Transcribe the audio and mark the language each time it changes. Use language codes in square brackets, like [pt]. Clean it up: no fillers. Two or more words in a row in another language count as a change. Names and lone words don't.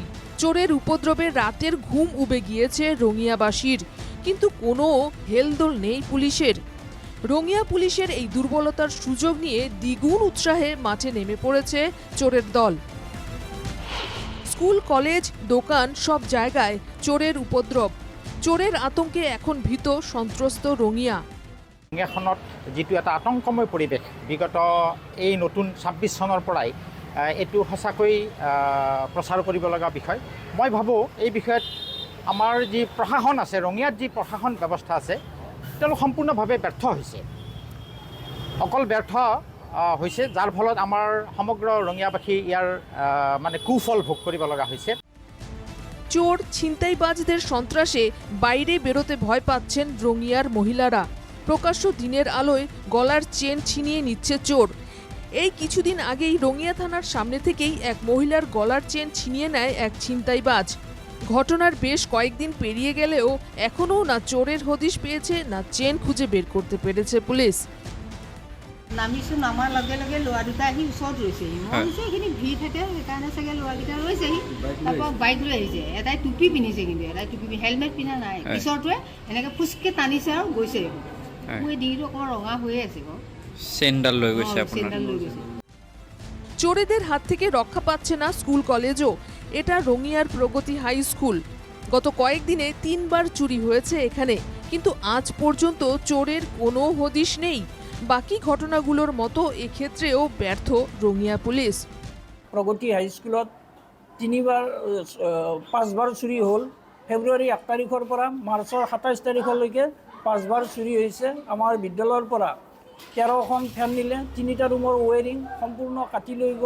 [bn] চোরের উপদ্রবে রাতের ঘুম উবে গিয়েছে রঙিয়াবাসীর, কিন্তু কোনো হেলদোল নেই পুলিশের। রঙিয়া পুলিশের এই দুর্বলতার সুযোগ নিয়ে দ্বিগুণ উৎসাহে মাঠে নেমে পড়েছে চোরের দল। স্কুল, কলেজ, দোকান সব জায়গায় চোরের উপদ্রব। চোরের আতঙ্কে এখন ভীত সন্ত্রস্ত রঙিয়া। [as] ৰঙিয়াখনত যিটো এটা আতংকময় পৰিৱেশ বিগত এই নতুন 26 চনৰ পৰাই এইটো সঁচাকৈ প্ৰচাৰ কৰিব লগা বিষয়। মই ভাবোঁ এই বিষয়ত আমাৰ যি প্ৰশাসন আছে, ৰঙিয়াত যি প্ৰশাসন ব্যৱস্থা আছে, তেওঁলোক সম্পূৰ্ণভাৱে ব্যৰ্থ হৈছে। অকল ব্যৰ্থ হৈছে, যাৰ ফলত আমাৰ সমগ্ৰ ৰঙিয়াবাসী ইয়াৰ মানে কুফল ভোগ কৰিব লগা হৈছে। [bn] চোর, ছিনতাইবাজদের সন্ত্রাসে বাইরে বেরোতে ভয় পাচ্ছেন রঙিয়ার মহিলারা। প্রকাশ্য দিনের আলোয় গলার চেন ছিনিয়ে নিচ্ছে চোর। এই কিছুদিন আগেই রঙিয়া থানার সামনে থেকেই এক মহিলার গলার চেন ছিনিয়ে নেয় এক ছিনতাইবাজ। ঘটনার বেশ কয়েকদিন পেরিয়ে গেলেও এখনও না চোরের হদিশ পেয়েছে, না চেন খুঁজে বের করতে পেরেছে পুলিশ। [as] নামিছো, নামাৰ লগে লগে ল'ৰা দুটা আহি ওচৰত ৰৈছেহি। মই ভাবিছোঁ এইখিনি ভিৰ থাকে, সেইকাৰণে চাগে ল'ৰাকেইটা ৰৈছেহি। তাৰপৰা বাইক লৈ আহিছে, এটাই টুপি পিন্ধিছে, কিন্তু এটাই টুপি হেলমেট পিন্ধা নাই। পিছৰটোৱে এনেকৈ ফুচকৈ টানিছে আৰু গৈছে। মোৰ এই ডিঙিটো অকণমান ৰঙা হৈয়ে আছে বাৰু। চেইনডাল লৈ গৈছে আপোনাৰ? চেইনডাল লৈ গৈছে। [bn] চোরেদের হাত থেকে রক্ষা পাচ্ছে না স্কুল, কলেজও। এটা রঙিয়ার প্রগতি হাই স্কুল। গত কয়েকদিনে 3 বার চুরি হয়েছে এখানে, কিন্তু আজ পর্যন্ত চোরের কোনো হদিশ নেই। বাকি ঘটনাগুলোর মতো এক্ষেত্রেও ব্যর্থ রঙিয়া পুলিশ। [as] প্ৰগতি হাইস্কুলত 5বাৰ চুৰি হ'ল। ফেব্ৰুৱাৰী 1 তাৰিখৰ পৰা মাৰ্চৰ 27 তাৰিখলৈকে 5বাৰ চুৰি হৈছে। আমাৰ বিদ্যালয়ৰ পৰা 13খন ফেন নিলে, 3টা ৰুমৰ ৱেৰিং সম্পূৰ্ণ কাটি লৈ গ'ল।